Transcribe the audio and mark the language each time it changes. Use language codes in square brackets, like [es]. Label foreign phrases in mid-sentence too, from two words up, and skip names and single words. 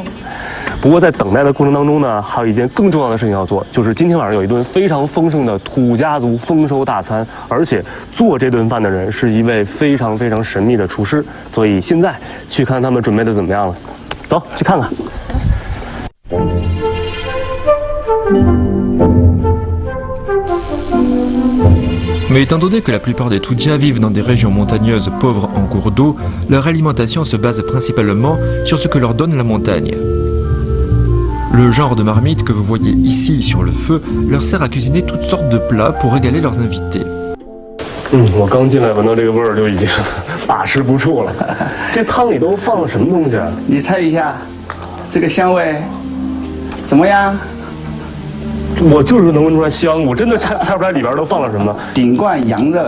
[zh] 不过在等待的过程当中呢，还有一件更重要的事情要做，就是今天晚上有一顿非常丰盛的土家族丰收大餐，而且做这顿饭的人是一位非常非常神秘的厨师。所以现在去看他们准备的怎么样了，走去看看。 [fr] Mais étant donné que la plupart des Tudja vivent dans des régions montagneuses pauvres en cours d'eau, leur alimentation se base principalement sur ce que leur donne la montagne. Le genre de marmite que vous voyez ici sur le feu leur sert à cuisiner toutes sortes de plats pour régaler leurs invités. [zh] 我刚进来闻到这个味儿就已经把持不住了。这汤里都放了什么东西啊？你猜一下，这个香味怎么样？我就是能闻出来香，我真的猜不出来里边都放了什么。顶罐羊肉，